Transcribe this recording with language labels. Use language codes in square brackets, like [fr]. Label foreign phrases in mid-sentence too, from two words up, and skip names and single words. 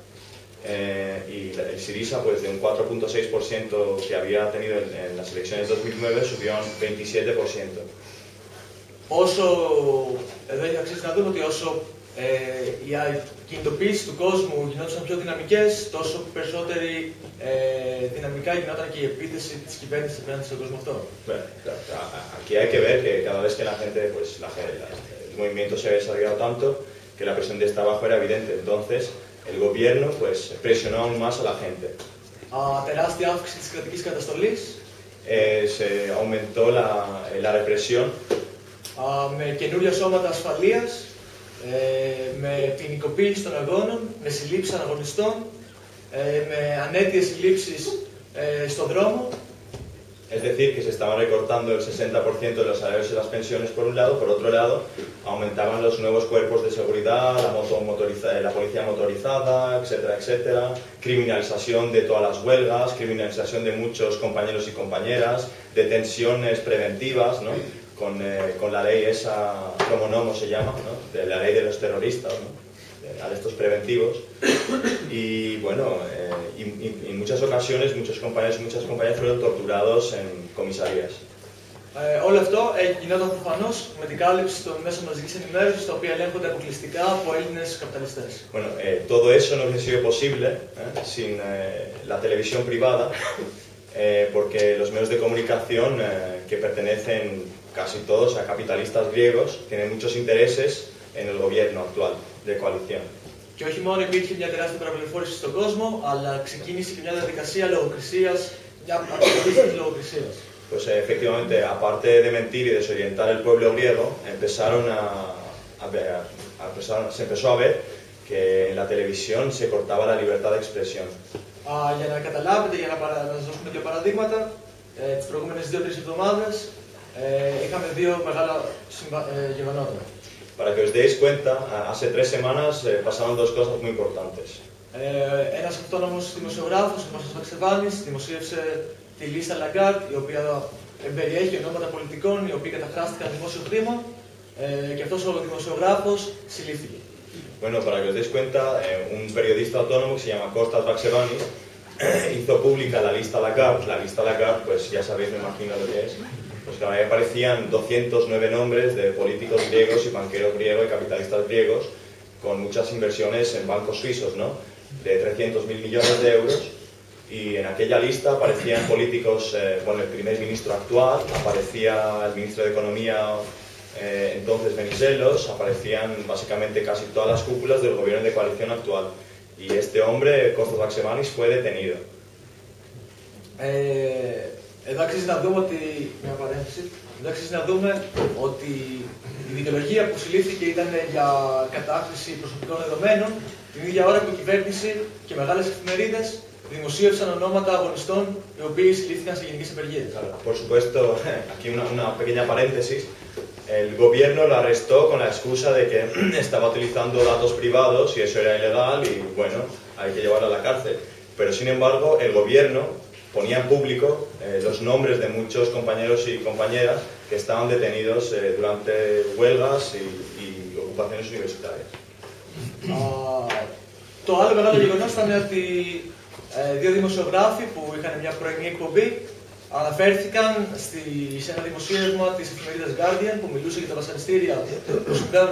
[es] y el Syriza pues de un 4.6% que había tenido en las elecciones de 2009 subió a un 27%. [el] Όσο, εδώ έχει αξίσει να δούμε ότι όσο οι κινητοποιήσεις του κόσμου γινόντουσαν πιο δυναμικές, τόσο περισσότερη δυναμικά γινόταν και η επίθεση της κυβέρνησης απέναντι στον κόσμο αυτό. [es] Aquí hay que ver que cada vez que la gente, pues el movimiento se había desarrollado tanto, que la presión desde abajo era evidente. Entonces, el gobierno pues presionó aún más a la gente. [el] Τεράστια αύξηση της κρατικής καταστολής. [es] Se aumentó la represión. [el] Με καινούργια σώματα ασφαλείας, με ποινικοποίηση των αγώνων, με συλλήψεις αναγωνιστών, με ανέτειες συλλήψεις στον δρόμο. [es] Es decir, que se estaban recortando el 60% de los salarios y las pensiones por un lado, por otro lado, aumentaban los nuevos cuerpos de seguridad, la policía motorizada, etcétera, etcétera, criminalización de todas las huelgas, criminalización de muchos compañeros y compañeras, detenciones preventivas, ¿no? Con la ley esa, como nomo se llama, ¿no? De la ley de los terroristas, ¿no? Arrestos preventivos. Y bueno, en muchas ocasiones muchos compañeros y muchas compañeras fueron torturados en comisarías. [el] Όλο αυτό γινόταν προφανώς με την κάλυψη των μέσων μαζικής ενημέρωσης, τα οποία ελέγχονται αποκλειστικά από Έλληνες καπιταλιστές. [es] Bueno, todo eso no hubiese sido posible sin la televisión privada, porque los medios de comunicación que pertenecen casi todos a capitalistas griegos tienen muchos intereses en el gobierno actual de coalición. [el] Και όχι μόνο υπήρχε μια τεράστια παραπληροφόρηση στον κόσμο, αλλά ξεκίνησε και μια διαδικασία λογοκρισίας, μια αποκαλύψη λογοκρισίας. [es] Pues efectivamente, aparte de mentir y desorientar al pueblo griego, se empezó a ver que en la televisión se cortaba la libertad de expresión. [el] Για να καταλάβετε, για να σας δώσουμε δύο παραδείγματα, τις προηγούμενες 2-3 εβδομάδες είχαμε δύο μεγάλα γεγονότα. [es] Para que os deis cuenta, hace 3 semanas pasaron 2 cosas muy importantes. [el] Ένας αυτόνομος δημοσιογράφος, ο Μάρκος Βαξεβάνης, δημοσίευσε τη λίστα Lagarde, η οποία περιέχει ονόματα πολιτικών οι οποίοι καταχράστηκαν δημόσιο χρήμα και αυτός ο δημοσιογράφος συλλήφθηκε. [es] Bueno, para que os deis cuenta, un periodista autónomo que se llama Kostas Vaksevanis hizo pública la lista Lagarde. La lista Lagarde, pues ya sabéis, me imagino lo que es. Pues que ahí aparecían 209 nombres de políticos griegos y banqueros griegos y capitalistas griegos con muchas inversiones en bancos suizos, ¿no? De 300.000 millones de euros. Y en aquella lista aparecían políticos, bueno, el primer ministro actual, aparecía el ministro de Economía, entonces Venizelos, aparecían básicamente casi todas las cúpulas del gobierno de coalición actual. Y este hombre, Kostas Vaksevanis, fue detenido. [el] Εδώ αξίζει να δούμε ότι, μια παρένθεση, Εντάξει, να δούμε ότι η δικαιολογία που συλλήφθηκε ήταν για κατάχρηση προσωπικών δεδομένων, την ίδια ώρα που η κυβέρνηση και μεγάλες εφημερίδες δημοσίευσαν ονόματα αγωνιστών οι οποίοι συλλήφθηκαν σε γενικές απεργίες. [es] Por supuesto, aquí una pequeña paréntesis. El gobierno lo arrestó con la excusa de que estaba utilizando datos privados y eso era ilegal y bueno, hay que llevarlo a la cárcel. Pero sin embargo, el gobierno ponía en público los nombres de muchos compañeros y compañeras que estaban detenidos durante huelgas y ocupaciones universitarias. [el] Το άλλο μεγάλο γεγονός ήταν ότι δύο δημοσιογράφοι που είχαν μια πρωινή εκπομπή αναφέρθηκαν σε ένα δημοσίευμα της εφημερίδας Guardian που μιλούσε για τα βασανιστήρια που συμβαίνουν